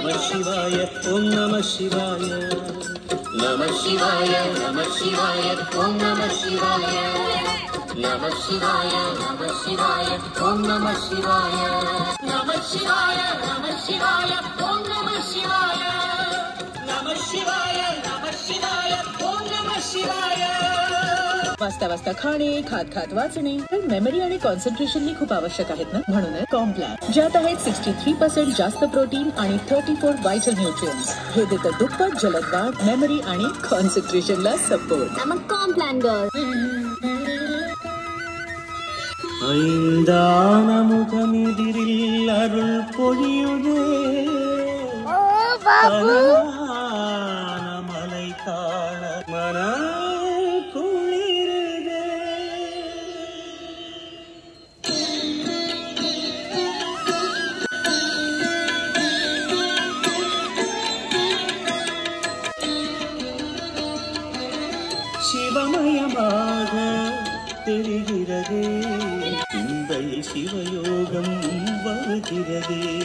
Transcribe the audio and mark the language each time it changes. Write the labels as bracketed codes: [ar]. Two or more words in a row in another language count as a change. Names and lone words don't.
[sa] शिवाय ओम् नमः शिवाय नमः शिवाय नमः शिवाय ओम् नमः शिवाय नमः शिवाय नमः शिवाय ओम् नमः शिवाय नमः शिवाय नमः शिवाय ओम् नमः शिवाय नमः शिवाय नमः शिवाय ओम् नमः शिवाय [mr] वाजता वाजता खाणे खात खात वाचणे पण मेमरी आणि कॉन्सन्ट्रेशन खूप आवश्यक आहेत ना म्हणून कॉम्प्लॅन ज्यात आहेत 63% जास्त प्रोटीन आणि 34 [en] vital nutrients [mr] हे देतं दुप्पट जलद वाढ मेमरी आणि कॉन्सन्ट्रेशनला सपोर्ट मग कॉम्प्लॅन गर्ल [ta] ஐந்தானமுகமெதிரில் அருள் பொழியுதே மலை காண மன குளிருதே சிவமயமாக தெரிகிறதே சிந்தையில் சிவயோகம் வருகிறதே